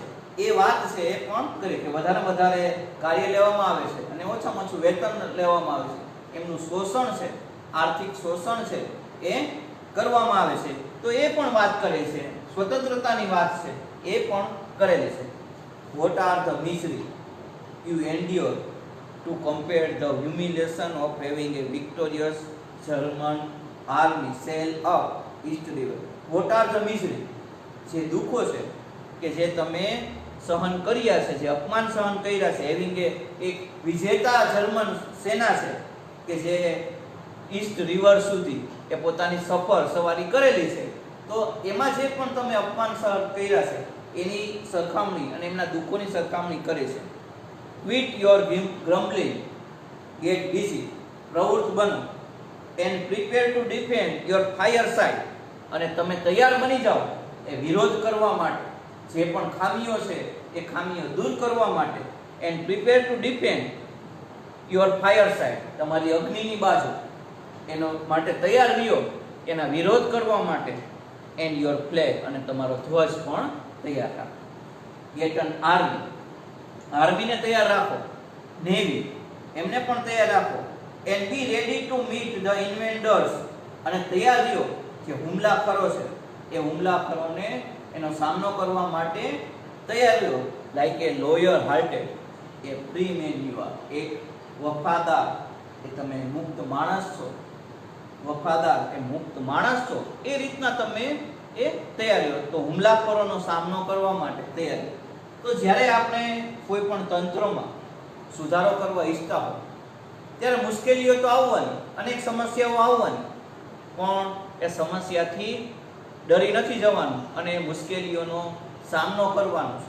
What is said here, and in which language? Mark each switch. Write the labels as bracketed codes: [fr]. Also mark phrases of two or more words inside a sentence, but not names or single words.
[gu] એ વાત છે એ પણ કરી કે વધારે કાર્ય લેવામાં આવે છે અને ઓછામાં ઓછું વેતન લેવામાં આવે છે. એમનું શોષણ છે, આર્થિક શોષણ છે એ કરવામાં આવે છે. તો એ પણ વાત કરે છે. સ્વતંત્રતાની વાત છે એ પણ કરેલી છે. [en] what are the misery you endure to compare the humiliation of having a victorious German army sail up East River. what are the misery, [gu] જે દુઃખો છે કે જે તમે સહન કર્યા છે, જે અપમાન સહન કર્યા છે, having એક વિજેતા જર્મન સેના છે કે જે ઈસ્ટ રિવર સુધી એ પોતાની સવારી કરેલી છે, તો એમાં જે પણ તમે અપમાન સહન કર્યા છે એની સરખામણી અને એમના દુઃખોની સરખામણી કરે છે. [en] quit your grumbling, get busy. [gu] પ્રવૃત્ત બનો [en] and prepare to defend your fireside. [gu] અને તમે તૈયાર બની જાઓ એ વિરોધ કરવા માટે, જે પણ ખામીઓ છે એ ખામીઓ દૂર કરવા માટે. [en] and prepare to defend your fireside, [gu] તમારી અગ્નિની બાજુ એનો માટે તૈયાર રહ્યો, એના વિરોધ કરવા માટે. [en] and your flag, [gu] અને તમારો ધ્વજ પણ તૈયાર રાખો. [en] get an army, [gu] આર્મીને તૈયાર રાખો. નેવી, એમને પણ તૈયાર રાખો. [en] and be ready to meet the invaders, [gu] અને તૈયાર રહ્યો જે હુમલાખોરો છે એ હુમલાખોરોને એનો સામનો કરવા માટે તૈયાર રહ્યો. [en] like a loyal hearted, a free man you are. [gu] એક વફાદાર, એ તમે મુક્ત માણસ છો, વફાદાર એ મુક્ત માણસ છો, એ રીતના તમે એ તૈયાર રહ્યો. તો હુમલાખોરોનો સામનો કરવા માટે તૈયાર. તો જ્યારે આપણે કોઈ પણ તંત્રમાં સુધારો કરવા ઈચ્છતા હોય ત્યારે મુશ્કેલીઓ તો આવવાની, અનેક સમસ્યાઓ આવવાની, પણ એ સમસ્યાથી ડરી નથી જવાનું અને મુશ્કેલીઓનો સામનો કરવાનો છે.